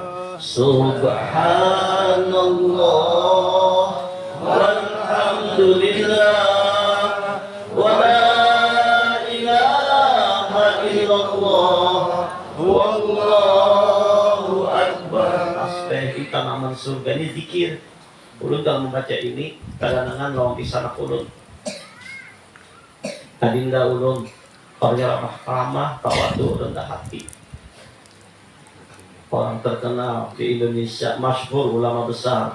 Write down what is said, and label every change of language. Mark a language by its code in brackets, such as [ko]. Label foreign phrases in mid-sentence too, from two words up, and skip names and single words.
[ar] سبحان الله والحمد لله ولا إله إلا الله والله أكبر. [bjn] Tasbih kita naman surga ini zikir. Ulun dalam membaca ini kadang-kadang lawang pisana ulun. Adinda ulun orangnya ramah, tawadu, rendah hati. [id] Orang terkenal di Indonesia, masyhur, ulama besar.